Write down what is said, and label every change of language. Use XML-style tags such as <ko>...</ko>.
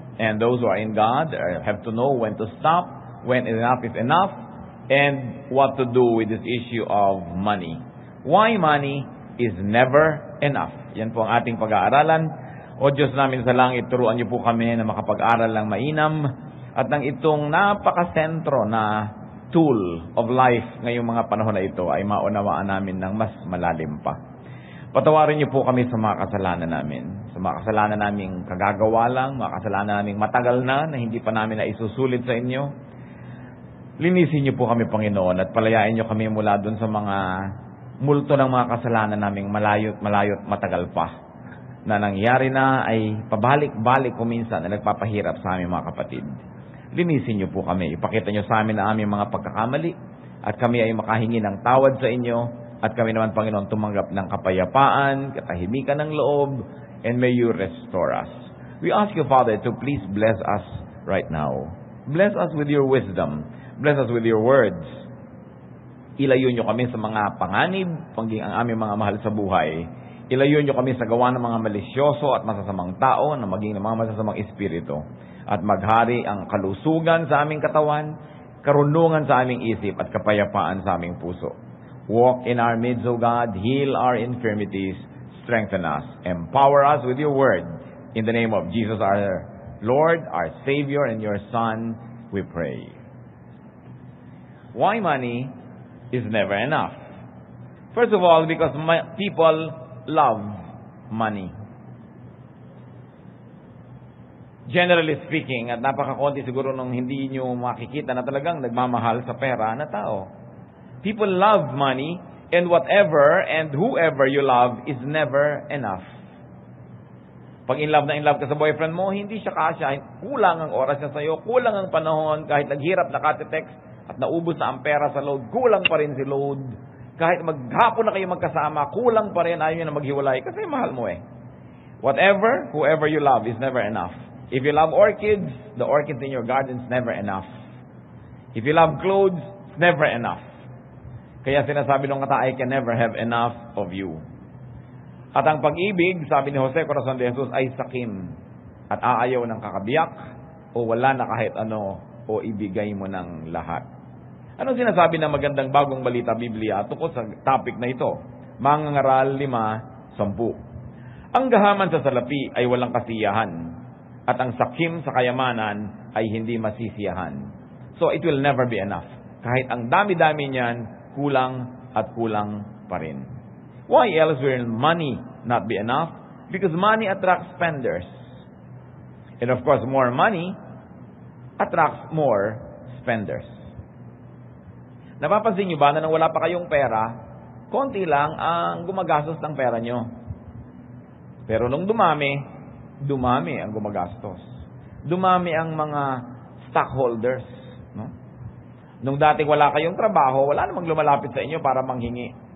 <en>And those who are in God have to know when to stop, when enough is enough, and what to do with this issue of money. Why money is never enough.</en> <tl>Yan po ang ating pag-aaralan. O Diyos namin sa langit, turuan niyo po kami na makapag-aral ng mainam at ng itong napakasentro na</tl> <en>tool of life ngayong</en> <tl>mga panahon na ito ay maunawaan namin ng mas malalim pa. Patawarin niyo po kami sa mga kasalanan namin. Sa mga kasalanan naming kagagawa lang, mga kasalanan naming matagal na hindi pa namin na isusulit sa inyo. Linisin niyo po kami, Panginoon, at palayain niyo kami mula dun sa mga multo ng mga kasalanan naming malayot matagal pa na nangyari na ay pabalik-balik kuminsan na nagpapahirap sa aming mga kapatid. Linisin niyo po kami. Ipakita niyo sa amin na aming mga pagkakamali at kami ay makahingi ng tawad sa inyo at kami naman, Panginoon, tumanggap ng kapayapaan, katahimikan ng loob,</tl> <en>and may you restore us. We ask you, Father, to please bless us right now. Bless us with your wisdom. Bless us with your words.</en> <tl>Ilayo nyo kami sa mga panganib, paging ang aming mga mahal sa buhay. Ilayo nyo kami sa gawa ng mga malisyoso at masasamang tao na maging ng mga masasamang espiritu. At maghari ang kalusugan sa aming katawan, karunungan sa aming isip at kapayapaan sa aming puso.</tl> <en>Walk in our midst, O God, heal our infirmities, strengthen us, empower us with your word. In the name of Jesus our Lord, our Savior, and your Son, we pray. Why money is never enough? First of all, because people love money. Generally speaking,</en> <tl>at napakakonti siguro nung hindi nyo makikita na talagang nagmamahal sa pera na tao.</tl> <en>People love money, and whatever and whoever you love is never enough.</en> <tl>Pag in love ka sa boyfriend mo, hindi siya kasya, kulang ang oras niya sa'yo, kulang ang panahon, kahit naghirap nakate-text, at naubos na ang pera sa load, kulang pa rin si load. Kahit maghapon na kayo magkasama, kulang pa rin, ayaw nyo na maghiwalay, kasi mahal mo eh.</tl> <en>Whatever, whoever you love is never enough. If you love orchids, the orchids in your garden is never enough. If you love clothes, it's never enough.</en> <tl>Kaya sinasabi ng kata,</tl> <en>I can never have enough of you.</en> <tl>At ang pag-ibig, sabi ni Jose Corazon de Jesus, ay sakim. At aayaw ng kakabiyak, o wala na kahit ano, o ibigay mo ng lahat. Anong sinasabi ng magandang bagong balita Biblia tungkol sa topic na ito? Mangangaral 5:10. Ang gahaman sa salapi ay walang kasiyahan, at ang sakim sa kayamanan ay hindi masisiyahan.</tl> <en>So it will never be enough.</en> <tl>Kahit ang dami-dami niyan, kulang at kulang pa rin.</tl> <en>Why else will money not be enough? Because money attracts spenders. And of course, more money attracts more spenders.</en> <tl>Napapansin nyo ba na nang wala pa kayong pera, konti lang ang gumagastos ng pera nyo. Pero nung dumami ang gumagastos. Dumami ang mga stockholders. No? Nung dati wala kayong trabaho, wala namang lumalapit sa inyo para manghingi.</tl>